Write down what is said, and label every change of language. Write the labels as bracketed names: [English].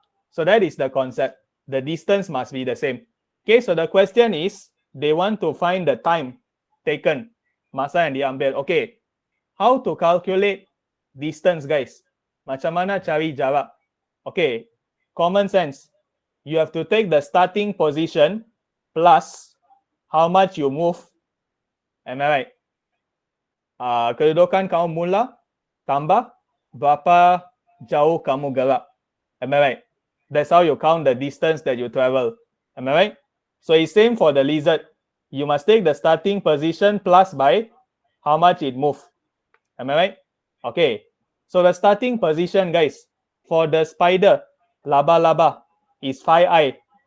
[English] So that is the concept. The distance must be the same. Okay, so the question is, they want to find the time taken. [Malay] Masa yang diambil. [English] Okay, how to calculate distance, guys? [Malay] Macam mana cari jarak? Okay, [English] common sense. You have to take the starting position plus how much you move. Am I right? [Malay] Kedudukan kamu mula tambah berapa jauh kamu gerak. [English] Am I right? That's how you count the distance that you travel. Am I right? So it's same for the lizard. You must take the starting position plus by how much it moves. Am I right? Okay. So the starting position, guys, for the spider, laba-laba, is 5i.